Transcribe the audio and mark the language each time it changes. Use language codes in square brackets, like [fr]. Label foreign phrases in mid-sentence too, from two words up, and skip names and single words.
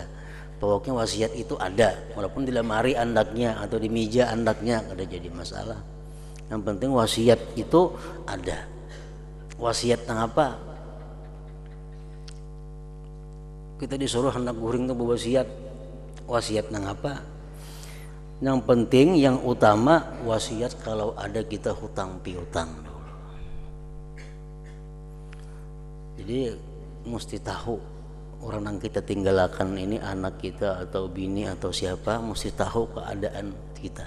[bjn] Pokoknya wasiat itu ada, walaupun di lemari andaknya atau di meja andaknya kada jadi masalah. [id] Yang penting wasiat itu ada. [bjn] Wasiat nang apa? Kita disuruh hendak guring tuh berwasiat. Wasiat nang apa? [id] Yang penting, yang utama wasiat kalau ada kita hutang piutang dulu. Jadi mesti tahu orang yang kita tinggalkan ini, anak kita atau bini atau siapa, mesti tahu keadaan kita.